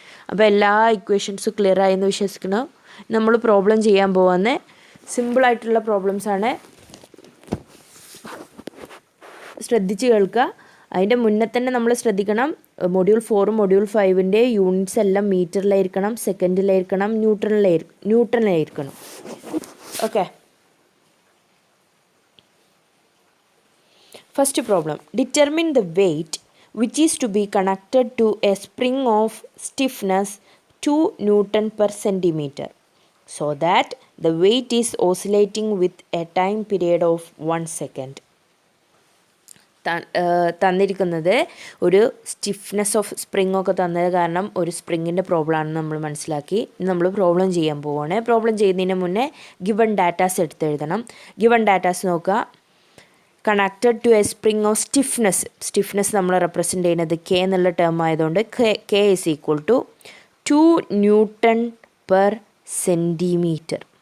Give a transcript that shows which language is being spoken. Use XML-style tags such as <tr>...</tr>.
<ml>അപ്പോൾ എല്ലാ ഇക്വേഷൻസും ക്ലിയർ ആയെന്ന് വിശ്വസിക്കുന്നു. നമ്മൾ പ്രോബ്ലം ചെയ്യാൻ പോകുന്ന സിമ്പിളായിട്ടുള്ള പ്രോബ്ലംസാണ്, ശ്രദ്ധിച്ച് കേൾക്കുക. അതിൻ്റെ മുന്നേ തന്നെ നമ്മൾ ശ്രദ്ധിക്കണം, മൊഡ്യൂൾ 4 മൊഡ്യൂൾ 5ൻ്റെ യൂണിറ്റ്സ് എല്ലാം മീറ്ററിലായിരിക്കണം, സെക്കൻഡിലായിരിക്കണം, ന്യൂട്ടണിലായിരിക്കണം. Okay,</ml> <en>First problem, determine the weight which is to be connected to a spring of stiffness 2 Newton per centimeter so that the weight is oscillating with a time period of 1 second.</en> <ml>തന്നിരിക്കുന്നത് ഒരു stiffness of spring ഒക്കെ തന്നത് കാരണം ഒരു സ്പ്രിങ്ങിൻ്റെ problem ആണെന്ന് നമ്മൾ മനസ്സിലാക്കി. നമ്മൾ പ്രോബ്ലം ചെയ്യാൻ പോവുകയാണ്. പ്രോബ്ലം ചെയ്യുന്നതിന് മുന്നേ ഗിവൺ ഡാറ്റാസ് എടുത്തെഴുതണം. ഗിവൺ ഡാറ്റാസ് നോക്കുക. Connected to A spring of stiffness നമ്മൾ റെപ്രസെൻ്റ് ചെയ്യുന്നത് കെ എന്നുള്ള ടേം ആയതുകൊണ്ട്</ml> <en>K is equal to 2 newton per centimetre.</en>